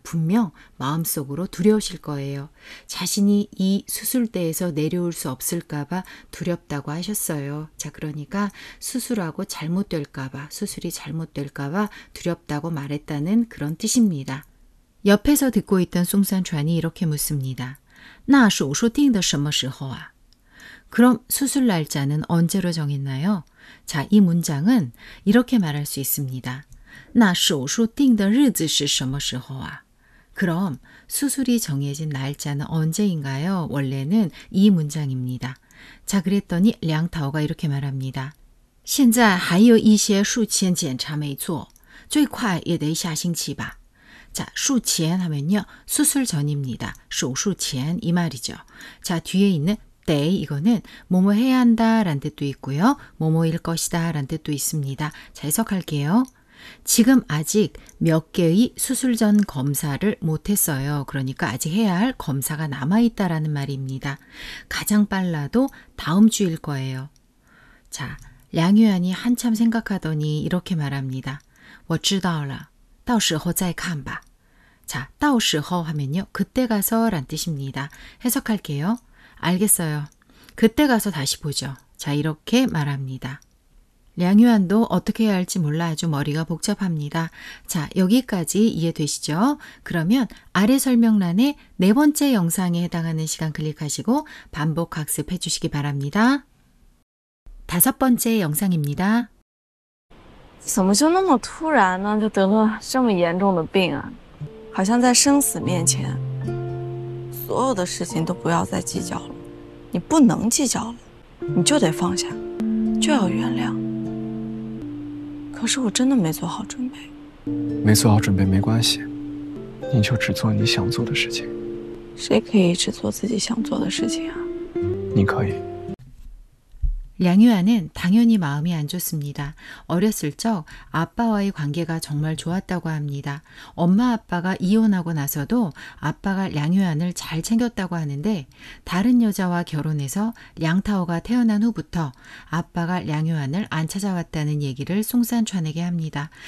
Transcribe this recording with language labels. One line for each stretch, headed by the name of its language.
Korean: 분명 마음속으로 두려우실 거예요. 자신이 이 수술대에서 내려올 수 없을까 봐 두렵다고 하셨어요. 자, 그러니까 수술하고 잘못될까 봐, 수술이 잘못될까 봐 두렵다고 말했다는 그런 뜻입니다. 옆에서 듣고 있던 숭산찬이 이렇게 묻습니다.
Chinese: 那手术定的什么时候啊?
Korean: 그럼 수술 날짜는 언제로 정했나요? 자, 이 문장은 이렇게 말할 수 있습니다.
Chinese: 那手术定的日子是什么时候啊?
Korean: 그럼 수술이 정해진 날짜는 언제인가요? 원래는 이 문장입니다. 자, 그랬더니 량타오가 이렇게 말합니다.
Chinese: 现在还有一些术前检查没做最快也得下星期吧.
Korean: 자, 术前 하면요. 수술 전입니다. 手术前 이 말이죠. 자, 뒤에 있는 때 이거는 뭐뭐 해야 한다 라는 뜻도 있고요. 뭐뭐일 것이다 라는 뜻도 있습니다. 자, 해석할게요. 지금 아직 몇 개의 수술 전 검사를 못했어요. 그러니까 아직 해야 할 검사가 남아있다라는 말입니다. 가장 빨라도 다음 주일 거예요. 자, 량유한이 한참 생각하더니 이렇게 말합니다.
Chinese: 我知道了到时候再看吧.
Korean: 자, 到时候 하면요. 그때 가서 란 뜻입니다. 해석할게요. 알겠어요. 그때 가서 다시 보죠. 자, 이렇게 말합니다. 량유한도 어떻게 해야 할지 몰라 아주 머리가 복잡합니다. 자, 여기까지 이해되시죠? 그러면 아래 설명란에 네 번째 영상에 해당하는 시간 클릭하시고 반복 학습해 주시기 바랍니다. 다섯 번째 영상입니다.
Chinese: 怎么就那么突然呢？就得了这么严重的病啊？好像在生死面前，所有的事情都不要再计较了。你不能计较了，你就得放下，就要原谅。可是我真的没做好准备。没做好准备没关系，你就只做你想做的事情。谁可以只做自己想做的事情啊？你可以。
Korean: 량유아는 당연히 마음이 안 좋습니다. 어렸을 적 아빠와의 관계가 정말 좋았다고 합니다. 엄마 아빠가 이혼하고 나서도 아빠가 량유안을 잘 챙겼다고 하는데 다른 여자와 결혼해서 량타오가 태어난 후부터 아빠가 량유안을 안 찾아왔다는 얘기를 송산찬에게 합니다.